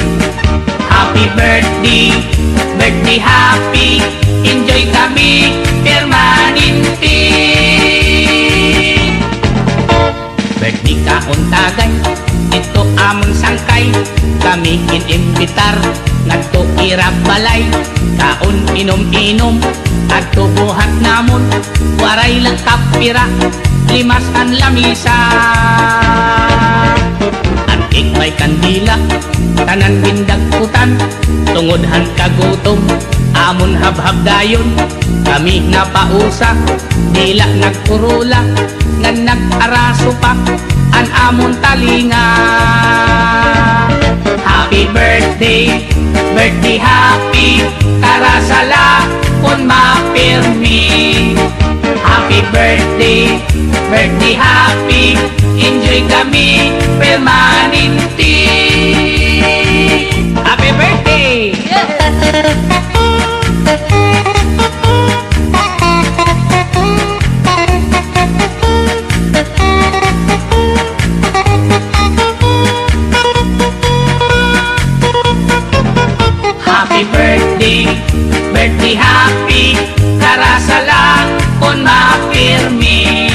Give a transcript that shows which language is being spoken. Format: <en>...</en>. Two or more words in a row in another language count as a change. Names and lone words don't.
<en>Happy birthday, birthday happy, enjoy</en> <war>kami permanente. Birthday ka untagay, ito among sangkay, kami inimbitar, ngadto irap balay, kaon inom-inom, adto buhat namon, waray lang kapira, limas ang lamisa. At ikmay kandila, tanan bindagkutan, tungodhan kagutom, amon habhab dayon, kami napausa, dila nagkurula, nga nag-araso pa, an amon talinga.</war> <en>Happy birthday, birthday happy,</en> <war>karasala kon mapirmi.</war> <en>Happy birthday, birthday happy, enjoy</en> <war>kami permanente.</war> <en>Happy birthday! Happy birthday, birthday happy,</en> <war>karasala kon mapirmi.</war>